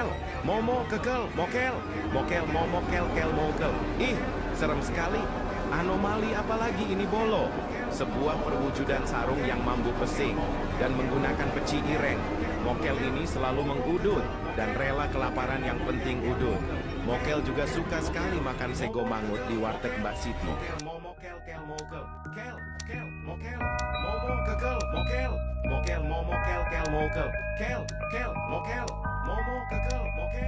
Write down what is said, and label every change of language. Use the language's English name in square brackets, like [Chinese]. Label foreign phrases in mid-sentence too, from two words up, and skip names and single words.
[Indonesian] Momo, kekel, mokel. Mokel, momo, kel, kel, mokel. Ih, serem sekali. Anomali apalagi ini bolo? Sebuah perwujudan sarung yang mampu pesing dan menggunakan peci ireng. Mokel ini selalu mengudut dan rela kelaparan yang penting udut. Mokel juga suka sekali makan [Javanese] sego mangut [Indonesian] di warteg Mbak Siti. Momo, kel, kel, mokel. Kel, kel, mokel. Momo, kekel, mokel. Mokel, momo, kel, kel, mokel. Kel, kel, mokel. Momo, kekel, mokel.